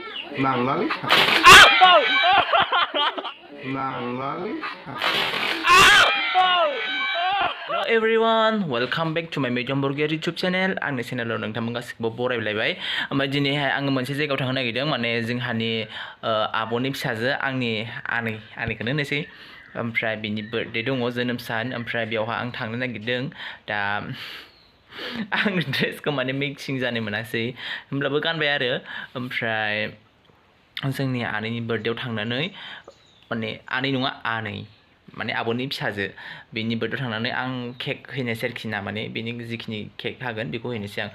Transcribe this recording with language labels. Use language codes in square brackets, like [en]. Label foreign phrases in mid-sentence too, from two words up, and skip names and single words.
[en] Nanggali. Ow! Nanggali. Hello everyone, welcome back to my Mejong Burger YouTube channel. [brx] आंनि चेनेलाव नोंथांमोन गासिखौबो बरायलायबाय। ओमफ्राय दिनैहाय आङो मोनसे जायगायाव थांनो नागिरदों माने जोंहानि आब'नि फिसाजो आंनिखौनो होनोसै। ओमफ्राय बिनि बार्थडे दङ जोनोम सान ओमफ्राय बेयावहाय आं थांनो नागिरदों। दा आं ड्रेसखौ माने मिक्सिं जानो मोनासै होमब्लाबो गानबाय आरो ओमफ्राय जोंनि आनैनि बार्थडेयाव थांनानै माने आनै नङा आनै माने आब'नि फिसाजो बेनि बार्थडेयाव थांनानै आं केक हैनोसै आरोखि ना माने बेनि जिखिनि केक हागोन बेखौ हैनोसै आं।